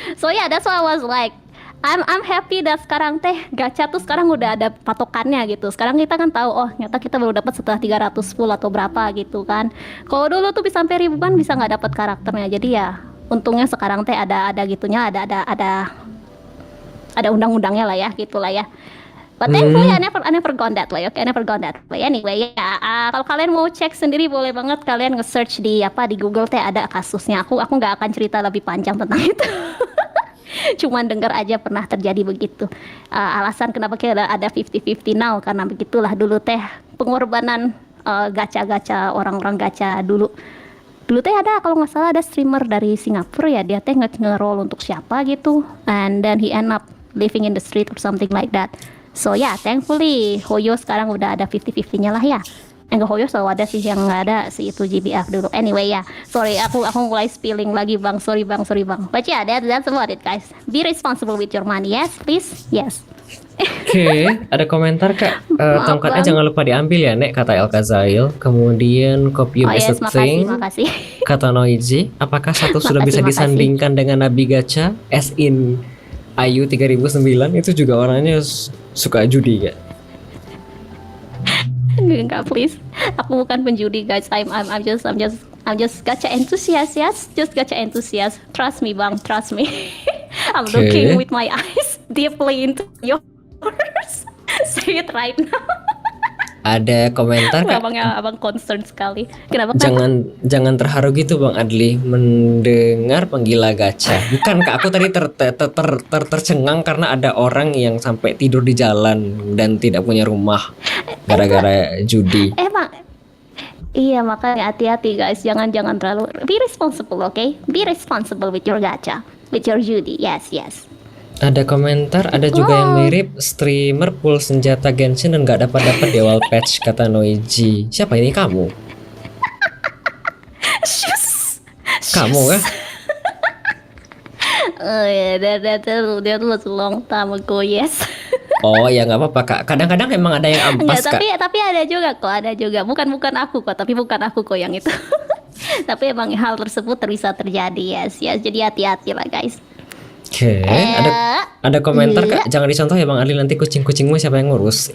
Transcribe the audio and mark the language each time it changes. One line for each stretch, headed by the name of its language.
English: So yeah, that's why I was like I'm happy
Indonesian: dah sekarang teh gacha tuh sekarang udah ada patokannya gitu. Sekarang kita kan tahu, oh ternyata kita baru dapat setelah 300 full atau berapa gitu kan. Kalau dulu tuh bisa sampai ribuan bisa nggak dapat karakternya. Jadi ya untungnya sekarang teh ada gitunya, ada undang-undangnya lah ya, gitulah ya.
English: But thankfully I never gone that way. Okay, I never gone that way.
Indonesian: Anyway ya, kalau kalian mau cek sendiri boleh banget kalian nge-search di Google teh ada kasusnya. Aku nggak akan cerita lebih panjang tentang itu. Cuman dengar aja pernah terjadi begitu. Alasan kenapa kita ada 50-50 now karena begitulah dulu teh pengorbanan gacha-gacha, orang-orang gacha dulu teh ada, kalau nggak salah ada streamer dari Singapura ya, dia teh nge-roll untuk siapa gitu,
English: and then he end up living in the street or something like that.
Indonesian: So yeah, thankfully Hoyo sekarang udah ada 50-50-nya lah ya. Enggak, Hoyo selalu ada sih, yang nggak ada si itu GBF dulu. Anyway ya, sorry aku mulai spilling lagi bang, sorry bang.
English: But yeah, that's about it guys. Be responsible with your money, yes please, yes.
Indonesian: Oke, ada komentar kak. Maaf, Tongkatnya Bang. jangan lupa diambil ya nek kata El Kazail. Kemudian Copium
English: Oh is yes, a thing
Indonesian: makasih. kata Noiji. Apakah satu sudah bisa Makasih. disandingkan dengan Nabi Gacha? As in Ayu 3009 itu juga orangnya suka judi ya. Enggak, please. Aku bukan penjudi guys.
English: I'm just gacha enthusiast, yes. Just gacha enthusiast. Trust me bang, trust me. I'm Okay. looking with my eyes deeply into yours. Say it right now.
Indonesian: Ada komentar kak. Abang concern sekali. Kenapa? Jangan terharu gitu Bang Adli mendengar penggila gacha. Bukan kak, aku tadi tercengang karena ada orang yang sampai tidur di jalan dan tidak punya rumah gara-gara judi. Emang iya, makanya hati-hati guys. Jangan terlalu.
English: Be responsible, okay? Be responsible with your gacha, with your judi. Yes.
Indonesian: Ada komentar, ada juga yang mirip streamer pool senjata Genshin dan nggak dapat di awal patch kata Noiji. Siapa ini kamu? Kamu kah?
English: Oh yeah, that was a long time ago, yes.
Indonesian: Oh ya nggak apa-apa kak. Kadang-kadang emang ada yang ampas Enggak, kak. tapi ada juga. Bukan aku kok yang itu. Tapi emang hal tersebut bisa terjadi, yes. Jadi hati-hati lah guys. Oke, ada komentar kak. Jangan dicontoh ya Bang Adli, nanti kucing-kucingmu siapa yang ngurus?